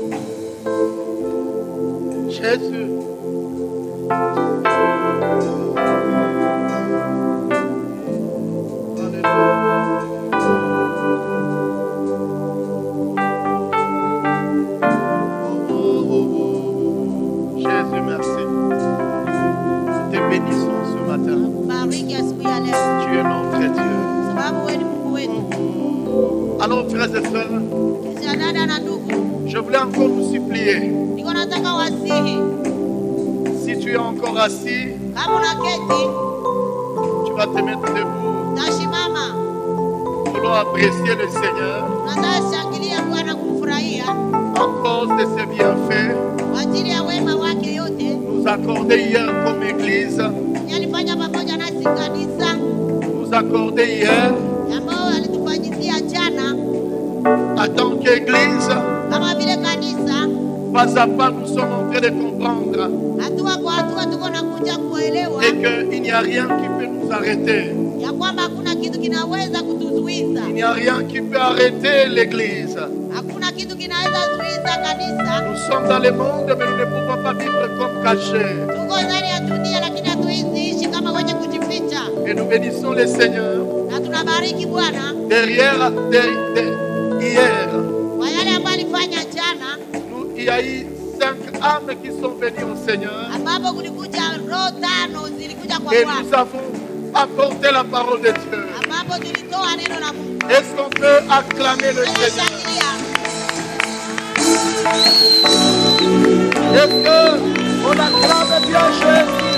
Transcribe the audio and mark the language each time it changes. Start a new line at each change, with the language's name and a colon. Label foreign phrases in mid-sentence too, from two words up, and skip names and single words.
French: Jésus. Jésus, merci. Te bénissons ce matin.
Swahili: Bariki asubuhi ya leo.
French: Tu es notre Dieu.
Swahili: Sababu wewe ni Mungu wetu.
French: Alors, frères et sœurs,
Swahili: Kisha dada na ndugu,
French: je voulais encore nous supplier.
Swahili: niko nataka wasihi,
French: Si tu es encore assis,
Swahili: kama unaketi,
French: tu vas te mettre debout.
Swahili: tashimama.
French: Nous voulons apprécier le Seigneur
Swahili: Tunataka shangilia Bwana kumfurahia
French: à cause de ses bienfaits.
Swahili: kwa ajili ya wema wake yote.
French: Nous accorder hier comme Église,
Swahili: Alifanya pamoja nasi kanisa,
French: nous accorder hier
Swahili: ambao alitufanyizia jana
French: en tant qu'Église.
Swahili: kama vile kanisa.
French: Pas à pas, nous sommes en train de comprendre
Swahili: Hatua kwa hatua tuko nakuja kuelewa
French: et qu'il n'y a rien qui peut nous arrêter.
Swahili: ya kwamba hakuna kitu kinaweza kutuzuiza,
French: Il n'y a rien qui peut arrêter l'Église.
Swahili: hakuna kitu kinaweza zuiza kanisa.
French: Nous sommes dans le monde, mais nous ne pouvons pas vivre comme cachés.
Swahili: Tuko ndani ya dunia, lakini hatuwezi ishi kama wenye kujificha,
French: Et nous bénissons le Seigneur
Swahili: na tunabariki Bwana
French: derrière, hier.
Swahili: kwa yale ambayo alifanya jana,
French: Il y a eu 5 âmes qui sont venues au Seigneur
Swahili: ambapo kulikuja roho 5 zilikuja kwa
French: et
Swahili: Bwana,
French: nous avons apporté la parole de Dieu.
Swahili: ambapo tulitoa neno la Mungu.
French: Est-ce qu'on peut acclamer le Seigneur?
Swahili: Tunashangilia.
French: Est-ce qu'on acclame bien Jésus?